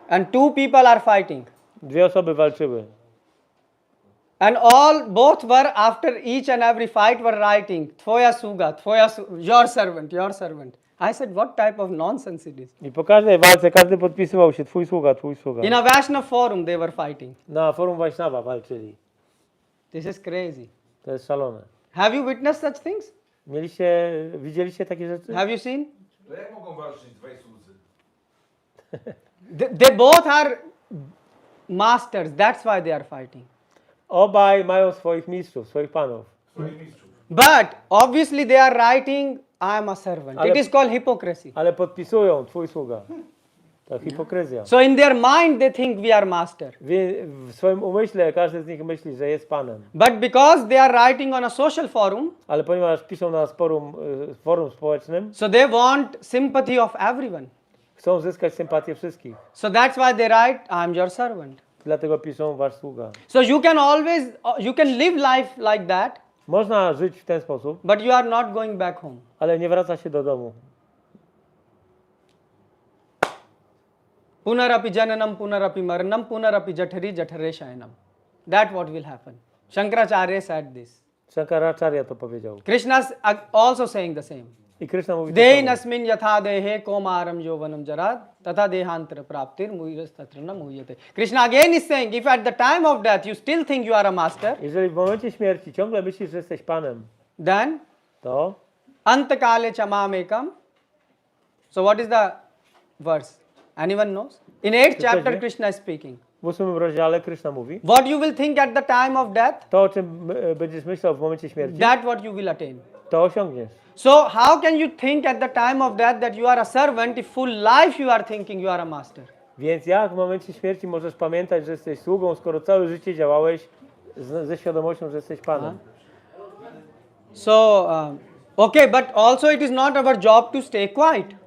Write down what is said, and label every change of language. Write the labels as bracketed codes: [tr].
[en] and two people are fighting. [pl] dwie osoby walczyły. [en] And both were after each and every fight were writing, [pl] Tvoya Sługa, [en] your servant, your servant. I said, what type of nonsense it is? [pl] I po każdej walce każdy podpisywał się, twój sługa, twój sługa. [en] In a Vaishnava forum they were fighting. [pl] Na forum Vaishnava walczyli. [en] This is crazy. [pl] To jest szalone. [en] Have you witnessed such things? [pl] Widzieliście takie rzeczy? [en] Have you seen? [pl] To jak mogą walczyć dwaj słudzy? [en] They both are masters, that's why they are fighting. [pl] Obaj mają swoich mistrzów, swoich panów. Swoich mistrzów. [en] But obviously they are writing, I am a servant. It is called hypocrisy. [pl] Ale podpisują, twój sługa. To hipokryzja. [en] So in their mind they think we are master. [pl] W swoim umyśle każdy z nich myśli, że jest Panem. [en] But because they are writing on a social forum, [pl] Ale ponieważ piszą na forum społecznym, [en] so they want sympathy of everyone. [pl] chcą zyskać sympatię wszystkich. [en] So that's why they write, I'm your servant. [pl] Dlatego piszą wasz sługa. [en] So you can live life like that, [pl] Można żyć w ten sposób, [en] but you are not going back home. [pl] ale nie wraca się do domu. [sa] Punarapi jananam, punarapi maranam, punarapi jathari jathare shayanam. [en] That's what will happen. Shankaracharya said this. [pl] Shankaracharya to powiedział. [en] Krishna's also saying the same. [pl] I Krishna mówi to [sa] Dehi [pl] samo. [sa] nasmin yatha dehe komaram jovanam jarad tata dehantara praptir muirastatrana muhyate. [en] Krishna again is saying, if at the time of death you still think you are a master, [pl] Jeżeli w momencie śmierci ciągle myślisz, że jesteś Panem, [en] then [pl] to [sa] antakale chamamekam. [en] So what is the verse? Anyone knows? In 8th chapter Krishna is speaking. [pl] w 8 rozdziale Krishna mówi, [en] What you will think at the time of death, [pl] to o czym będziesz myślał w momencie śmierci, [en] that's what you will attain. [pl] to osiągniesz. [en] So how can you think at the time of death that you are a servant if full life you are thinking you are a master? [pl] Więc jak w momencie śmierci możesz pamiętać, że jesteś sługą, skoro całe życie działałeś ze świadomością, że jesteś Panem? [en] So, okay, but also it is not our job to stay quiet.